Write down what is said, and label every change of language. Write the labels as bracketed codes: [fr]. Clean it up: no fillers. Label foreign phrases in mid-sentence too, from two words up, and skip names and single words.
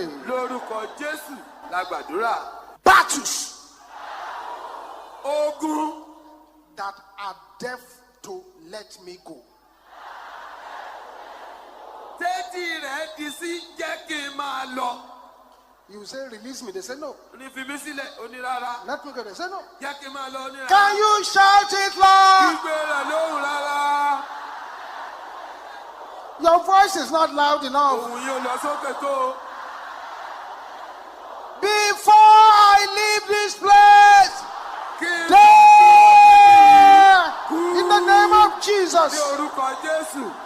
[yo] Lórúkọ Jésù la gbàdúrà. [en] Battles [yo] Ogun [en] that are deaf to let me go. [yo] tẹ́tí rẹ̀ di sí jẹ́ kí n máa lọ. [en] You say, release me. They say, no. [yo] Ní fi mí sílẹ̀, ó ní rárá. [en] Let me go. They say, no. [yo] Jẹ́ kí n máa lọ, ó ní rárá. [en] Can you shout it loud? [yo] Gbígbé rẹ̀ lóhùn rárá. [en] Your voice is not loud enough. [yo] Òun yóò lọ sókè tó. [en] Before I leave this place, [yo] Kí n [en] there, in the name of [yo] ní [en] Jesus. [yo] orúkọ Jésù.